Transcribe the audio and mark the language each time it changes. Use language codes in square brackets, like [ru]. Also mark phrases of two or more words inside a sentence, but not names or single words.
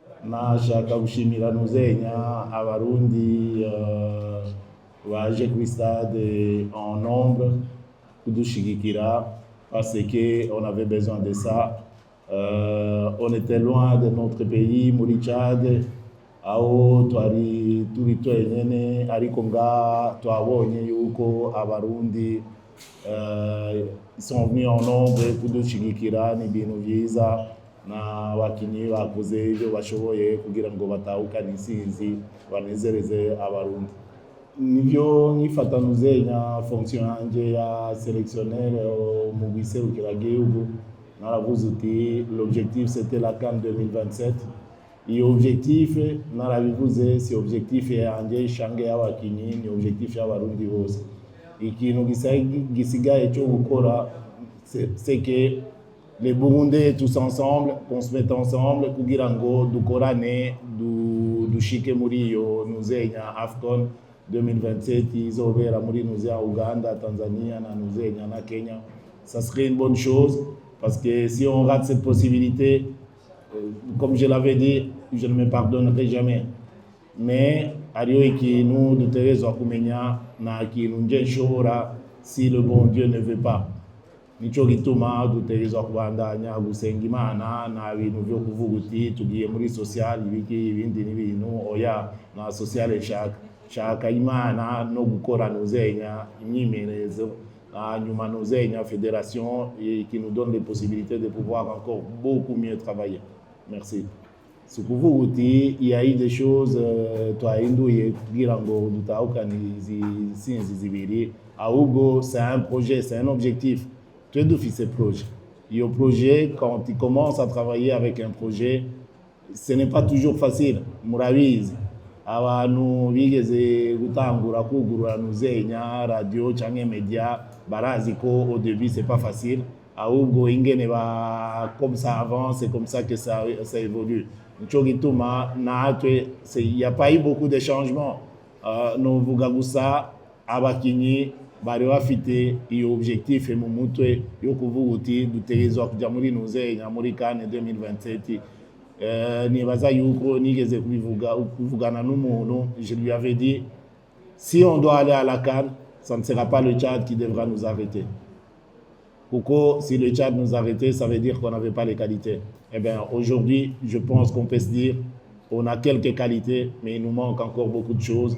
[rn] nashaka gushimira nuzenya abarundi baje kuri stade [fr] en nombre [rn] kudushigikira [fr] parce que on avait besoin de ça. On était loin de notre pays [rn] muri Tchad aho twari turi twenyene ariko nga twabonye yuko abarundi [fr] sont venus en nombre [rn] kudushigikira ni ibintu vyiza na bakinyi bakoze ibyo bashoboye kugira ngo batahukane intsinzi banezereze abarundi. Nivyo nkifata nuzenya fonction yanje ya sélectionneur mu gihugu naravuze uti [fr] l'objectif c'était la CAN 2027 [rn] iyo objectif narabivuze si objectif yanje ishange y'abakinyi ni objectif y'abarundi bose. Ikintu gisigaye cyo gukora [fr] c'est que les Burundais tous ensemble, qu'on se mette ensemble [rn] kugira ngo dukorane dushike muri iyo nuzenya AFCON 2027 izobera muri nuzenya Uganda, Tanzania na nuzenya na Kenya. [fr] Ça serait une bonne chose parce que si on rate cette possibilité, comme je l'avais dit, je ne me pardonnerai jamais. [rn] Mais hariho ikintu dutegerezwa kumenya na kintu nje nshobora [fr] si le bon Dieu ne veut pas. [rn] Nico gituma dutegerezwa kubandanya gusenga Imana na bintu byo kuvuga uti tugiye muri social ibindi n'ibintu oya na social shaka Imana no gukora nuzenya imyimenyerezo nyuma nuzenya [fr] fédération qui nous donne les possibilités de pouvoir encore beaucoup mieux travailler. Merci. C'est pour vous uti il y a eu des choses [rn] twahinduye kugira ngo dutahukane izi sinzi zibiri ahubwo [fr] c'est un projet, c'est un objectif. Tu es d'office ce projet. Et au projet, quand tu commences à travailler avec un projet, ce n'est pas toujours facile. [rn] Murabizi, abantu bigeze gutangura kugurura nuzenya radio canke media barazi ko [fr] au début c'est pas facile. [rn] Ahubwo ingene [fr] comme ça avance, c'est comme ça que ça évolue. [rn] Nico gituma natwe [fr] il y a pas eu beaucoup de changements. [rn] Novuga gusa abakinyi bari bafite iyo objectif mu mutwe yo kuvuga uti dutegerezwa kujya muri nuzenya muri CAN 2027. Nibaza yuko nigeze kuvugana n'umuntu, [fr] je lui avais dit si on doit aller à la CAN, ça ne sera pas le Tchad qui devra nous arrêter. Pourquoi si le Tchad nous arrêtait, ça veut dire qu'on n'avait pas les qualités. Eh bien aujourd'hui, je pense qu'on peut se dire on a quelques qualités, mais il nous manque encore beaucoup de choses.